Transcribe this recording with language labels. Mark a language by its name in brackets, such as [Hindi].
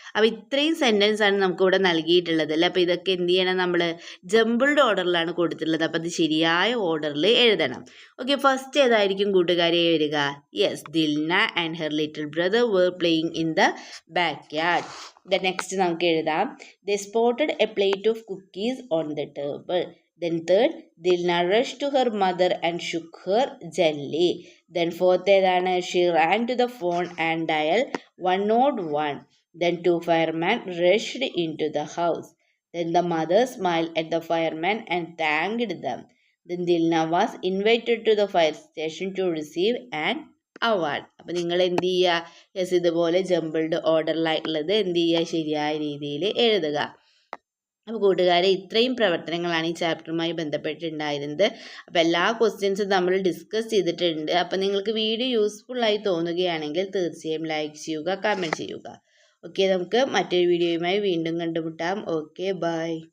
[Malayalam] അപ്പോൾ ഇത്രയും സെൻറ്റൻസ് ആണ് നമുക്കിവിടെ നൽകിയിട്ടുള്ളത് അല്ലേ. അപ്പോൾ ഇതൊക്കെ എന്ത് ചെയ്യണം, നമ്മൾ ജംബിൾഡ് ഓർഡറിലാണ് കൊടുത്തിട്ടുള്ളത്. അപ്പോൾ അത് ശരിയായ ഓർഡറിൽ എഴുതണം. ഓക്കെ, ഫസ്റ്റ് ഏതായിരിക്കും കൂട്ടുകാരെ വരിക? [English] Yes, Dilna and her little brother were playing in the back yard. The next [Malayalam] നമുക്ക് എഴുതാം, [English] They spotted a plate of cookies on the table. Then third, Dilna rushed to her mother and shook her gently. Then fourth [Malayalam] ഏതാണ്? [English] She ran to the phone and dialed 101. Then two firemen rushed into the house. Then the mother smiled at the firemen and thanked them. Then Dilna was invited to the fire station to receive an award. [Malayalam] അപ്പോൾ നിങ്ങൾ എന്ത് ചെയ്യുക? Yes, ഇതുപോലെ jumbled ഓർഡറിലായിട്ടുള്ളത് എന്ത് ചെയ്യുക? ശരിയായ രീതിയിൽ എഴുതുക. അപ്പോൾ കൂട്ടുകാരെ, ഇത്രയും പ്രവർത്തനങ്ങളാണ് ഈ ചാപ്റ്ററുമായി ബന്ധപ്പെട്ടുണ്ടായിരുന്നത്. അപ്പോൾ എല്ലാ ക്വസ്റ്റ്യൻസും നമ്മൾ ഡിസ്കസ് ചെയ്തിട്ടുണ്ട്. അപ്പോൾ നിങ്ങൾക്ക് വീഡിയോ യൂസ്ഫുള്ളായി തോന്നുകയാണെങ്കിൽ തീർച്ചയായും ലൈക്ക് ചെയ്യുക, കമൻറ്റ് ചെയ്യുക. ഓക്കെ, നമുക്ക് മറ്റൊരു വീഡിയോയുമായി വീണ്ടും കണ്ടുമുട്ടാം. Okay, by.